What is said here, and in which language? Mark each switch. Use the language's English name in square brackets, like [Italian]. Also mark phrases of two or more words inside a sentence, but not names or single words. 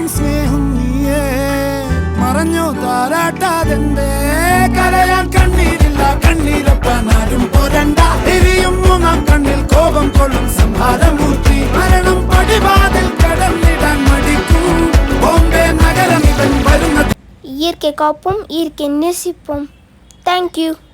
[Malayalam] സ്നേഹം നീയേ മറഞ്ഞോ താരാട്ടാതെന്തേ കരയാൻ കണ്ണീരില്ല കണ്ണീരൊപ്പാനാരും പോരണ്ട എരിയും മൂന്നാം കണ്ണിൽ കോപം കൊള്ളും സംഹാരമൂർത്തി മരണം പടിവാതിൽ കടന്നിടാൻ മടിക്കും ബോംബെ നഗരം ഇവൻ വരുന്നത് [Tamil] இயற்கை காப்போம் இயற்கை நேசிப்போம். [English] Thank you.